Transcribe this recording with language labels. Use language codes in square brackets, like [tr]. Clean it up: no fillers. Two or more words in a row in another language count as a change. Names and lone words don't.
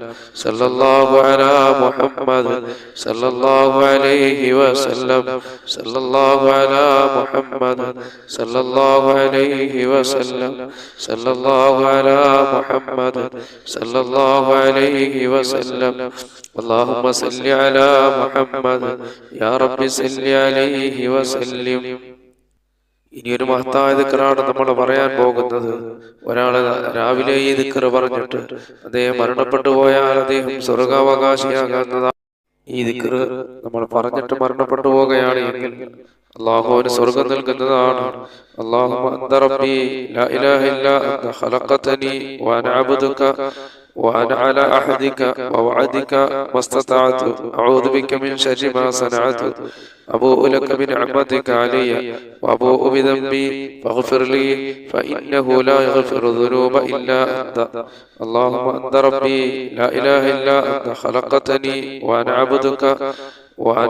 [ar] صلى الله على محمد صلى الله عليه وسلم. صلى الله على محمد صلى الله عليه وسلم. صلى الله على محمد صلى الله عليه وسلم. اللهم صل على محمد يا رب صل عليه وسلم. [ml] ഇനിയൊരു മഹത്തായ ദിക്റാണ് നമ്മൾ പറയാൻ പോകുന്നത്. ഒരാള് രാവിലെ ഈ ദിക്ർ പറഞ്ഞിട്ട് അദ്ദേഹം മരണപ്പെട്ടു പോയാൽ അദ്ദേഹം സ്വർഗാവകാശിയാകുന്നതാണ്. ഈ ദിക്ർ നമ്മൾ പറഞ്ഞിട്ട് മരണപ്പെട്ടു പോവുകയാണ് എങ്കിൽ അള്ളാഹു അവന് സ്വർഗം നൽകുന്നതാണ്. [ar] اللهم أنت ربي لا إله إلا أنت خلقتني وأنا عبدك وأنا على أحدك ووعدك ما استطعت أعوذ بك من شر ما صنعت أبوء لك بنعمتك علي وأبوء بذنبي فاغفر لي فإنه لا يغفر الذنوب إلا أنت اللهم أنت ربي لا إله إلا أنت خلقتني وأنا عبدك وأنا